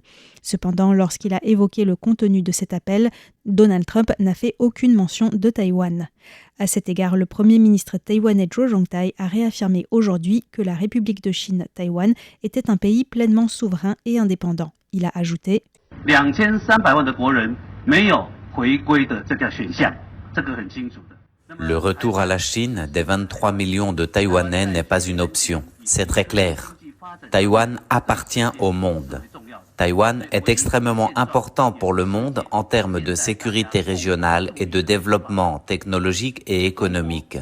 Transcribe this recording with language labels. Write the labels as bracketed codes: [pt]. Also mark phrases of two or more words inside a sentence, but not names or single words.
[fr] Cependant, lorsqu'il a évoqué le contenu de cet appel, Donald Trump n'a fait aucune mention de Taïwan. À cet égard, le Premier ministre taïwanais Zhou Zhongtai a réaffirmé aujourd'hui que la République de Chine, Taïwan, était un pays pleinement souverain et indépendant. Il a ajouté « [zh] 2300 万的国人没有回归的这个选项，这个很清楚的。” [fr] Le retour à la Chine des 23 millions de Taïwanais n'est pas une option. C'est très clair. Taïwan appartient au monde. Taïwan est extrêmement important pour le monde en termes de sécurité régionale et de développement technologique et économique.